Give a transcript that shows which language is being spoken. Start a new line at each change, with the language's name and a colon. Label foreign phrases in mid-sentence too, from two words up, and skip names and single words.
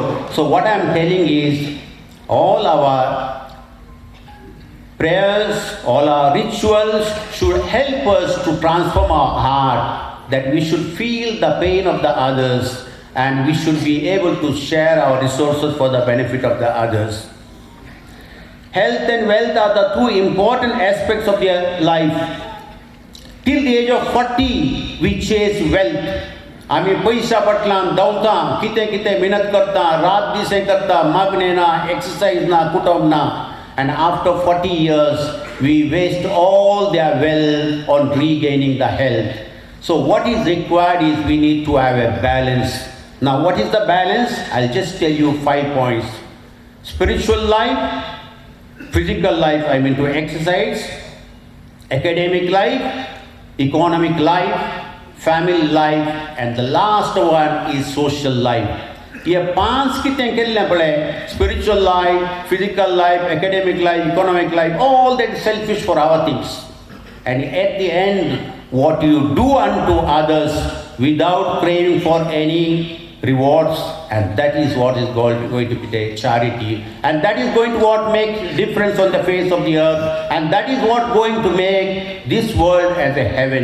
English: So what I am telling is, all our prayers, all our rituals should help us to transform our heart, that we should feel the pain of the others, and we should be able to share our resources for the benefit of the others. Health and wealth are the two important aspects of their life. Till the age of 40, we chase wealth.
Konkani: आमी पैसा पटलां धांवता, कितें कितें मेहनत करता, रात दिसे करता, मागणें ना, एक्सरसाइज ना, कुटुंब ना.
English: And after 40 years, we waste all their wealth on regaining the health. So what is required is we need to have a balance. Now what is the balance? I'll just tell you 5 points. Spiritual life, physical life, I mean to exercise, academic life, economic life, family life, and the last one is social life.
Konkani: ये 5 कितें केल्लें पळय,
English: spiritual life, physical life, academic life, economic life, all that is selfish for our things. And at the end, what you do unto others without craving for any rewards, and that is what is going to be the charity, and that is going to what make difference on the face of the earth, and that is what going to make this world as a heaven.